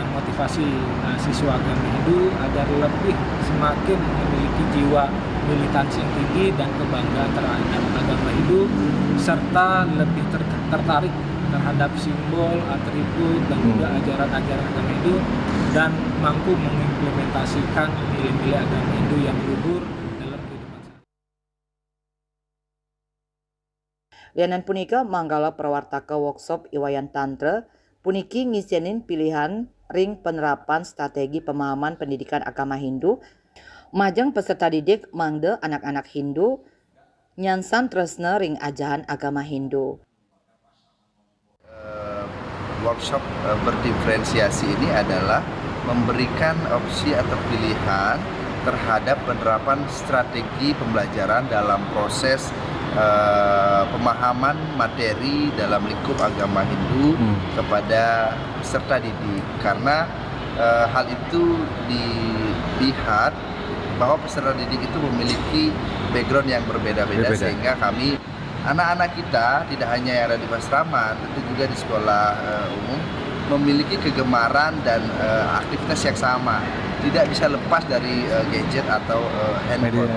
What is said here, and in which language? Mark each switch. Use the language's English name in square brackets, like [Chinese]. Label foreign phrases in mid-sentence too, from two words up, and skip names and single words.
[Indonesian] motivasi siswa agama Hindu agar lebih semakin memiliki jiwa militansi yang tinggi dan kebanggaan terhadap agama Hindu, serta lebih tertarik terhadap simbol, atribut, dan juga ajaran-ajaran agama Hindu, dan mampu mengimplementasikan nilai-nilai agama Hindu yang luhur dalam kehidupan sehari-hari. [Balinese] Lianan punika manggala perwartaka workshop Iwayan Tantra puniki ngisenin pilihan ring penerapan strategi pemahaman pendidikan agama Hindu majeng peserta didik mangde anak-anak Hindu nyansan tresna ring ajahan agama Hindu. [Indonesian] Workshop berdiferensiasi ini adalah memberikan opsi atau pilihan terhadap penerapan strategi pembelajaran dalam proses pemahaman materi dalam lingkup agama Hindu kepada peserta didik, karena hal itu dilihat bahwa peserta didik itu memiliki background yang berbeda-beda, sehingga kami anak-anak kita tidak hanya yang ada di asrama, tentu juga di sekolah umum memiliki kegemaran dan aktivitas yang sama, tidak bisa lepas dari gadget atau handphone.